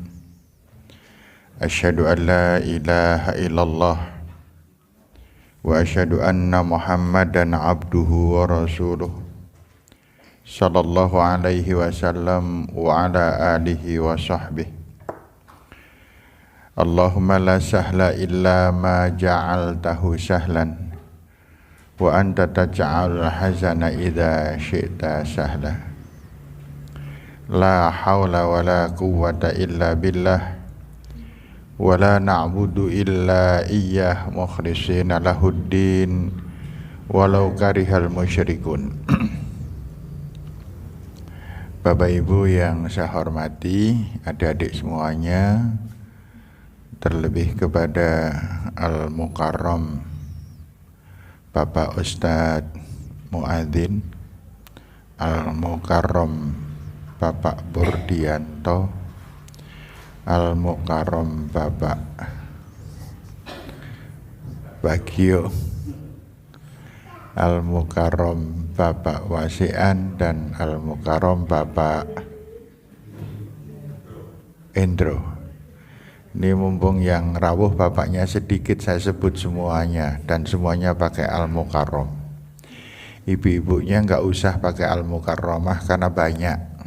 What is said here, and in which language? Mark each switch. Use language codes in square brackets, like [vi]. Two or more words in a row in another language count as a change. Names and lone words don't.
[ar] أشهد أن لا إله إلا الله وأشهد أن محمدا عبده ورسوله صلى الله عليه وسلم وعلى آله وصحبه. اللهم لا سهل إلا ما جعلته سهلا وأنت تجعل الحزن إذا شئت سهلا. لا حول ولا قوة إلا بالله ولا نعبد إلا إياه مخلصين له الدين ولو كره المشركون. [id] Bapak Ibu yang saya hormati, adik-adik semuanya, terlebih kepada Al-Mukarram Bapak Ustadz Muadzin, Al-Mukarram Bapak Burdianto, Al-Mukarram Bapak Bagio, Al-Mukarram Bapak Wasian, dan Al-Mukarram Bapak Endro. Ini mumpung yang rawuh bapaknya sedikit, saya sebut semuanya, dan semuanya pakai Al-Mukarram. Ibu-ibunya nggak usah pakai Al-Mukarramah karena banyak.